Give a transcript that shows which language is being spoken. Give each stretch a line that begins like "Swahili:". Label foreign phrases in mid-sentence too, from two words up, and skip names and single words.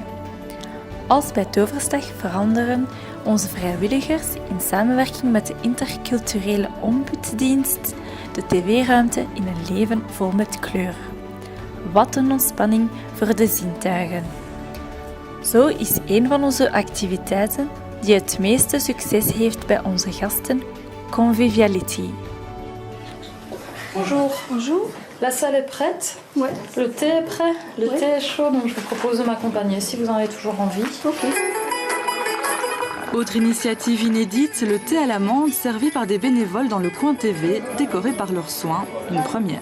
Dutch: Als bij Toverslag veranderen onze vrijwilligers in samenwerking met de interculturele ombudsdienst de tv-ruimte in een leven vol met kleur. Wat een ontspanning voor de zintuigen. Zo is een van onze activiteiten die het meeste succes heeft bij onze gasten Conviviality.
French: Bonjour. Bonjour. La salle est prête. Ouais. Le thé est prêt. Le thé est chaud, donc je vous propose de m'accompagner si vous en avez toujours envie. Ok. Autre initiative inédite, le thé à l'amande servi par des bénévoles dans le coin TV, décoré par leurs soins, une première.